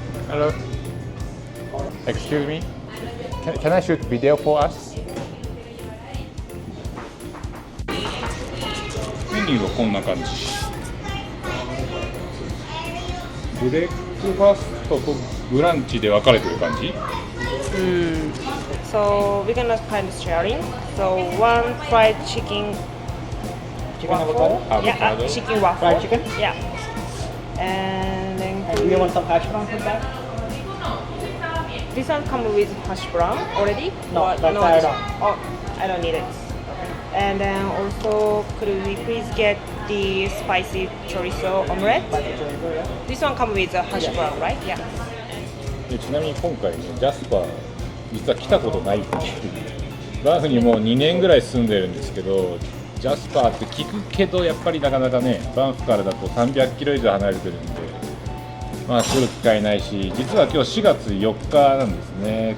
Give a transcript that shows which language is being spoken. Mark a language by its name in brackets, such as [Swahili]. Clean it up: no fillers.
[English] Hello. Excuse me. Can I shoot video for us? [Japanese] メニューはこんな感じ。ブレックファストとブランチで分かれてる感じ。 [English] So we're gonna kind of sharing. So one fried chicken waffle. Yeah, chicken waffle. Fried chicken? Yeah. And then Do you want some hash brown with that? this one come with hash brown already? No, Or that's no? add on. Oh, I don't need it. And then also could we please get the spicy chorizo omelette? This one come with a hash brown, right? Yeah. [Japanese] でちなみに今回ね、ジャスパー実は来たことないっていう。バンフにもう2年ぐらい住んでるんですけど、ジャスパーって聞くけどやっぱりなかなかね、バンフからだと300キロ以上離れてるんで、来る機会ないし、実は今日4月4日なんですね。